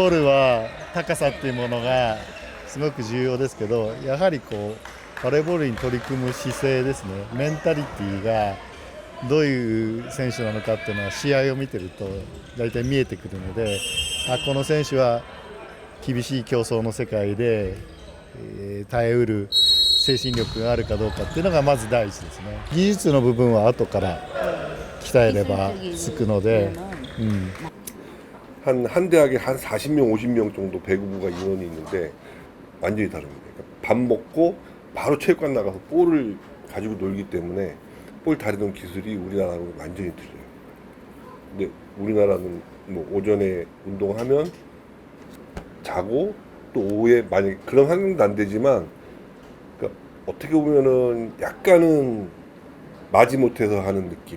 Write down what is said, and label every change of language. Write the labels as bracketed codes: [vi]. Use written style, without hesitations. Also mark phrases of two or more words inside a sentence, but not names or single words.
[ja] ールは高さっていうものがすごく重要ですけど、やはりこうバレーボールに取り組む姿勢ですね、メンタリティーがどういう選手なのかっていうのは試合を見てると大体見えてくるので、この選手は厳しい競争の世界で、耐えうる精神力があるかどうかっていうのがまず第一ですね。技術の部分は後から鍛えればつくので、 [ko] 한 대학에 한 40명, 50명 정도 배구부가 인원이 있는데 완전히 다릅니다. 그러니까 밥 먹고 바로 체육관 나가서 볼을 가지고 놀기 때문에 볼 다루는 기술이 우리나라하고 완전히 틀려요. 근데 우리나라는 뭐 오전에 운동하면 자고 또 오후에 만약 그런 환경도 안 되지만 그러니까 어떻게 보면은 약간은 마지못해서 하는 느낌.